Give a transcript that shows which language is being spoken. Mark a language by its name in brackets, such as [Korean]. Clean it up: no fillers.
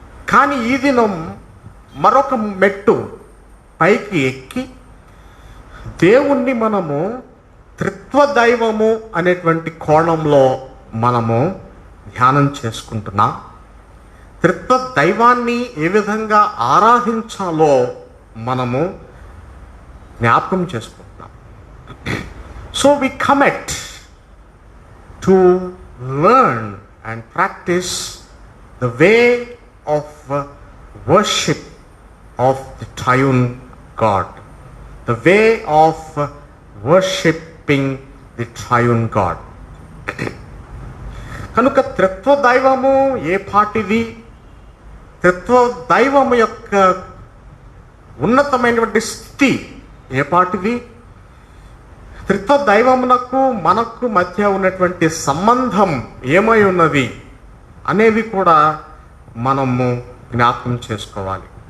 [Telugu] కానీ ఈ దినం మరొక మెట్టు పైకి ఎక్కి దేవుణ్ణి మనము త్రిత్వ దైవము అనేటువంటి కోణంలో మనము ధ్యానం చేసుకుంటున్నాం. త్రిత్వ దైవాన్ని ఏ విధంగా ఆరాధించాలో మనము జ్ఞాపకం చేసుకుంటున్నాం. [English] So we commit to learn and practice the way of worship of the triune God, the way of worshipping the triune God. [Telugu] కనుక త్రిత్వ దైవము ఏ పాటిది, త్రిత్వ దైవము యొక్క ఉన్నతమైనటువంటి స్థితి ఏ పాటిది, త్రిత్వ దైవమునకు మనకు మధ్య ఉన్నటువంటి సంబంధం ఏమై ఉన్నది అనేది కూడా మనము జ్ఞాపకం చేసుకోవాలి.